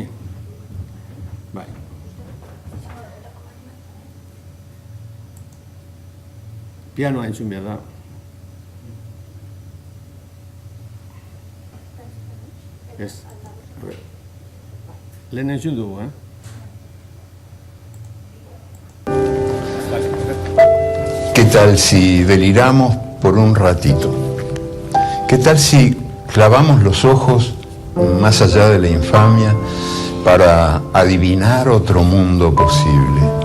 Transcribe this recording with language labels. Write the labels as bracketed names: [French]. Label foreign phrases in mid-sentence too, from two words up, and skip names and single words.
[Basque] Bai. Pianoa entzun behar da. Ez. Lehen entzun dugu, [Spanish] ¿Qué tal si deliramos por un ratito? ¿Qué tal si clavamos los ojos más allá de la infamia para adivinar otro mundo posible?